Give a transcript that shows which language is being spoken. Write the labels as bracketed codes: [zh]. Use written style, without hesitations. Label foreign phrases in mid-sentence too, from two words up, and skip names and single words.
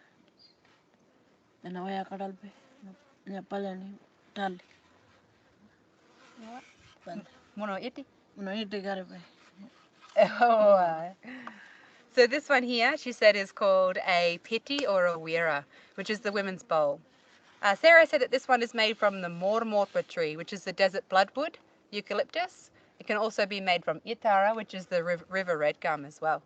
[pjt] Na waya kadalpe. Na pala ni tali. Mono iti. Una iti garpe. [en] So this one here, she said, is called a piti or a wira, which is the women's bowl. Sarah said that this one is made from the mormortwa tree, which is the desert bloodwood, eucalyptus. It can also be made from itara, which is the river red gum as well.